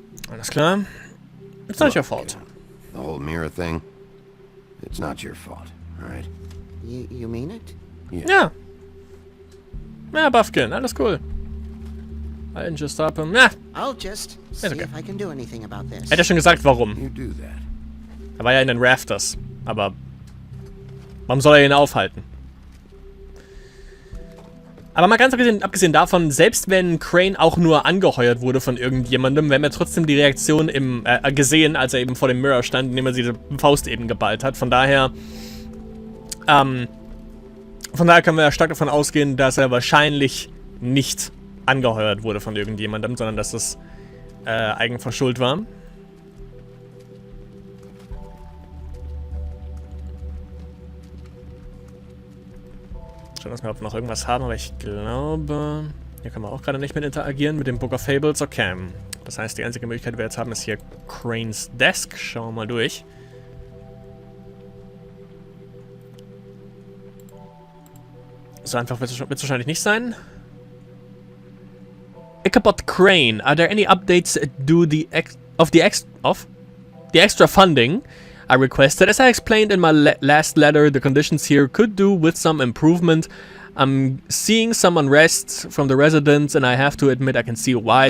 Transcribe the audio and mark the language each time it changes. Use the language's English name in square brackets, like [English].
[German] Alles klar. [English] It's not your fault. The whole mirror thing? It's not your fault, right? You mean it? Ja. Ja, Buffkin, [German] alles cool. [English] I didn't just stop him. Ja. I'll just see okay. if I can do anything about this. [German] Er hat ja schon gesagt, warum. [English] You do that. [German] Er war ja in den Rafters. Aber warum soll er ihn aufhalten? Aber mal ganz abgesehen davon, selbst wenn Crane auch nur angeheuert wurde von irgendjemandem, wir haben ja trotzdem die Reaktion gesehen, als er eben vor dem Mirror stand, indem er diese Faust eben geballt hat. Von daher können wir ja stark davon ausgehen, dass er wahrscheinlich nicht angeheuert wurde von irgendjemandem, sondern dass das Eigenverschuld war. Schauen wir mal, ob wir noch irgendwas haben, aber ich glaube, hier können wir auch gerade nicht mit interagieren mit dem Book of Fables. Okay. Das heißt, die einzige Möglichkeit, die wir jetzt haben, ist hier Cranes Desk. Schauen wir mal durch. So einfach wird es wahrscheinlich nicht sein. [English] Ichabod Crane, are there any updates of the extra funding I requested? As I explained in my last letter, the conditions here could do with some improvement. I'm seeing some unrest from the residents, and I have to admit I can see why.